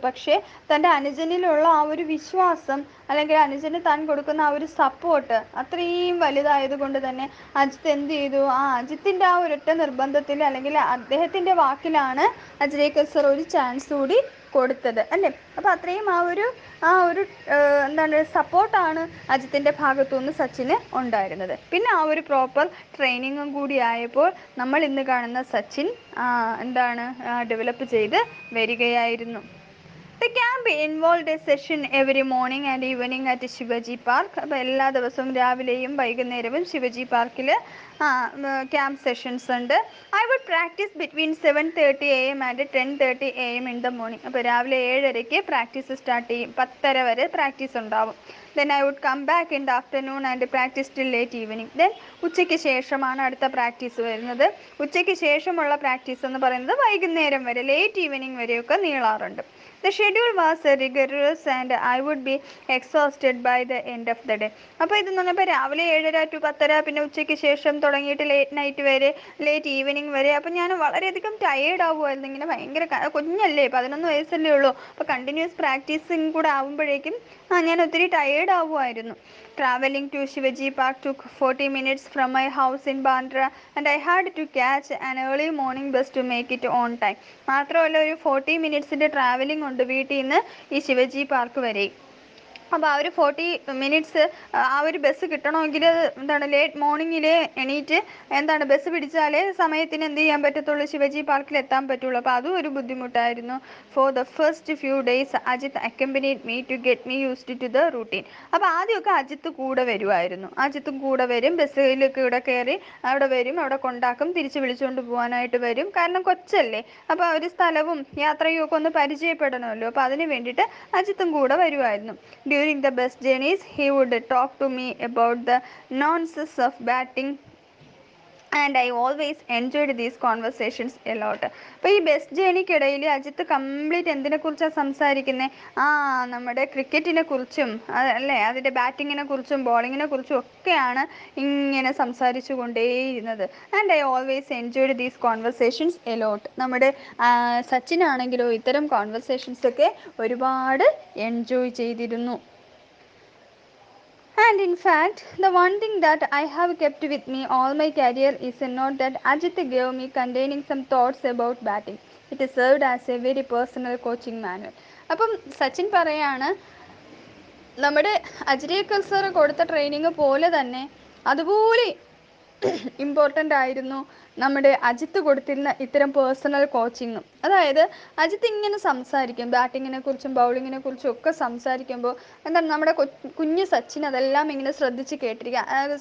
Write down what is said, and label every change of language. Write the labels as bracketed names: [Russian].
[Malayalam] പക്ഷേ തൻ്റെ അനുജനിലുള്ള ആ ഒരു വിശ്വാസം അല്ലെങ്കിൽ അനുജന് താൻ കൊടുക്കുന്ന ആ ഒരു സപ്പോർട്ട് അത്രയും വലുതായത് കൊണ്ട് തന്നെ അജിത്ത് എന്ത് ചെയ്തു, ആ അജിത്തിൻ്റെ ആ ഒരൊറ്റ നിർബന്ധത്തിൽ അല്ലെങ്കിൽ അദ്ദേഹത്തിൻ്റെ വാക്കിലാണ് അജ്രേക്കർ സർ ഒരു ചാൻസ് കൂടി കൊടുത്തത് അല്ലേ? അപ്പോൾ അത്രയും ആ ഒരു എന്താണ് സപ്പോർട്ടാണ് അജിത്തിൻ്റെ ഭാഗത്തുനിന്ന് സച്ചിന് ഉണ്ടായിരുന്നത്. പിന്നെ ആ ഒരു പ്രോപ്പർ ട്രെയിനിങ്ങും കൂടി ആയപ്പോൾ നമ്മൾ ഇന്ന് കാണുന്ന സച്ചിൻ എന്താണ് ഡെവലപ്പ് ചെയ്ത് വരികയായിരുന്നു. [English] The camp involved a session every morning and evening at Shivaji park. [Malayalam] അപ്പോൾ എല്ലാ ദിവസവും രാവിലെയും വൈകുന്നേരവും ശിവജി പാർക്കിൽ ക്യാമ്പ് സെഷൻസ് ഉണ്ട്. [English] I would practice between 7:30 AM and 10:30 AM in the morning. [Malayalam] അപ്പോൾ രാവിലെ 7:30 പ്രാക്ടീസ് സ്റ്റാർട്ട് ചെയ്യും, 10:30 വരെ പ്രാക്ടീസ് ഉണ്ടാവും. [English] Then I would come back in the afternoon and practice till late evening. [Malayalam] Then ഉച്ചയ്ക്ക് ശേഷമാണ് അടുത്ത പ്രാക്ടീസ് വരുന്നത്. ഉച്ചയ്ക്ക് ശേഷമുള്ള പ്രാക്ടീസ് എന്ന് പറയുന്നത് വൈകുന്നേരം വരെ, ലേറ്റ് ഈവനിങ് വരെയൊക്കെ നീളാറുണ്ട്. [English] The schedule was rigorous and I would be exhausted by the end of the day. [Malayalam] അപ്പോൾ ഇതെന്ന് പറഞ്ഞപ്പോൾ രാവിലെ 7:30 to 10:30, പിന്നെ ഉച്ചയ്ക്ക് ശേഷം തുടങ്ങിയിട്ട് ലേറ്റ് നൈറ്റ് വരെ, ലേറ്റ് ഈവനിങ് വരെ. അപ്പോൾ ഞാൻ വളരെയധികം ടയേർഡ് ആവുമായിരുന്നു. ഇങ്ങനെ ഭയങ്കര കുഞ്ഞല്ലേ, 11 വയസ്സല്ലേ ഉള്ളൂ. അപ്പോൾ കണ്ടിന്യൂസ് പ്രാക്ടീസിങ് കൂടെ ആകുമ്പോഴേക്കും ഞാൻ ഒത്തിരി tired ആവുമായിരുന്നു. [English] Traveling to Shivaji Park took 40 minutes from my house in Bandra and I had to catch an early morning bus to make it on time. [Malayalam] മാത്രമല്ല ഒരു 40 മിനിറ്റ്സിൻ്റെ ട്രാവലിംഗ് ഉണ്ട് വീട്ടിൽ നിന്ന് ഈ ശിവജി പാർക്ക് വരെ. അപ്പോൾ ആ ഒരു 40 മിനിറ്റ്സ് ആ ഒരു ബസ് കിട്ടണമെങ്കിൽ എന്താണ് ലേറ്റ് മോർണിംഗിൽ എണീറ്റ് എന്താണ് ബസ് പിടിച്ചാലേ സമയത്തിന് എന്ത് ചെയ്യാൻ പറ്റത്തുള്ളൂ, ശിവജി പാർക്കിൽ എത്താൻ പറ്റുള്ളൂ. അപ്പോൾ അതും ഒരു ബുദ്ധിമുട്ടായിരുന്നു. [English] For the first few days Ajith accompanied me to get me used to the routine. [Malayalam] അപ്പോൾ ആദ്യമൊക്കെ അജിത്ത് കൂടെ വരുമായിരുന്നു. അജിത്തും കൂടെ വരും, ബസ്സിലൊക്കെ ഇവിടെ കയറി അവിടെ വരും, അവിടെ കൊണ്ടാക്കും, തിരിച്ച് വിളിച്ചുകൊണ്ട് പോകാനായിട്ട് വരും. കാരണം കൊച്ചല്ലേ, അപ്പോൾ ഒരു സ്ഥലവും യാത്രയും ഒക്കെ ഒന്ന് പരിചയപ്പെടണമല്ലോ. അപ്പോൾ അതിന് വേണ്ടിയിട്ട് അജിത്തും കൂടെ വരുമായിരുന്നു. [English] During the bus journeys, he would talk to me about the nuances of batting and I always enjoyed these conversations a lot. [Malayalam] അപ്പോൾ ഈ ബസ് ജേണിക്കിടയിൽ അജിത്ത് കംപ്ലീറ്റ് എന്തിനെക്കുറിച്ചാണ് സംസാരിക്കുന്നത്? നമ്മുടെ ക്രിക്കറ്റിനെ കുറിച്ചും അല്ലേ, അതിൻ്റെ ബാറ്റിങ്ങിനെ കുറിച്ചും ബോളിങ്ങിനെ കുറിച്ചും ഒക്കെയാണ് ഇങ്ങനെ സംസാരിച്ചു കൊണ്ടേയിരുന്നത്. [English] And I always enjoyed these conversations a lot. [Malayalam] നമ്മുടെ സച്ചിനാണെങ്കിലോ ഇത്തരം കോൺവെർസേഷൻസൊക്കെ ഒരുപാട് എൻജോയ് ചെയ്തിരുന്നു. [English] And in fact, the one thing that I have kept with me all my career is a note that Ajit gave me containing some thoughts about batting. It served as a very personal coaching manual. [Malayalam] അപ്പം സച്ചിൻ പറയാണ്, നമ്മുടെ Ajrekar sir കൊടുത്ത training പോലെ തന്നെ അതുപോലെ important ആയിരുന്നു നമ്മുടെ അജിത്ത് കൊടുത്തിരുന്ന ഇത്തരം പേഴ്സണൽ കോച്ചിങ്ങും. അതായത് അജിത്ത് ഇങ്ങനെ സംസാരിക്കും, ബാറ്റിങ്ങിനെ കുറിച്ചും ബൗളിങ്ങിനെ കുറിച്ചും ഒക്കെ സംസാരിക്കുമ്പോൾ എന്താണ് നമ്മുടെ കുഞ്ഞ് സച്ചിൻ അതെല്ലാം ഇങ്ങനെ ശ്രദ്ധിച്ച് കേട്ടിരിക്കുക.